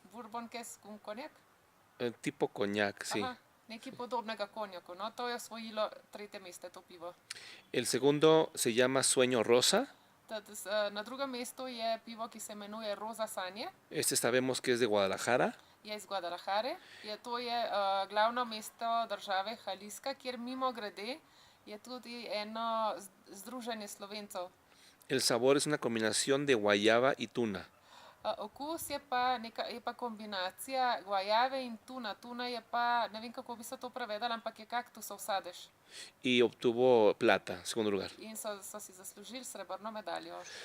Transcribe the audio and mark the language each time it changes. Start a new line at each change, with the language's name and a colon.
Slovenian: bourbon, ki je konjak.
Spanish: Tipo coñac, sí.
Slovenian: Aha, nekaj podobnega konjaku, no, to je osvojilo 3. mesto, to pivo.
Spanish: El segundo se llama Sueño Rosa.
Slovenian: Na 2. mestu je pivo, ki se imenuje Roza Sanje.
Spanish: Este sabemos que es de Guadalajara.
Slovenian: Je iz Guadalajare. To je glavno mesto države Jalisca, kjer mimo grede je tudi eno združenje Slovencev.
Spanish: El sabor es una combinación de guayaba y tuna.
Slovenian: Okus je pa kombinacija guajave in tuna. Tuna je pa, ne vem kako bi se to prevedala, ampak je kaktusov sadež.
Spanish: Y obtuvo plata, segundo lugar.
Slovenian: In so si zaslužili srebrno medaljo.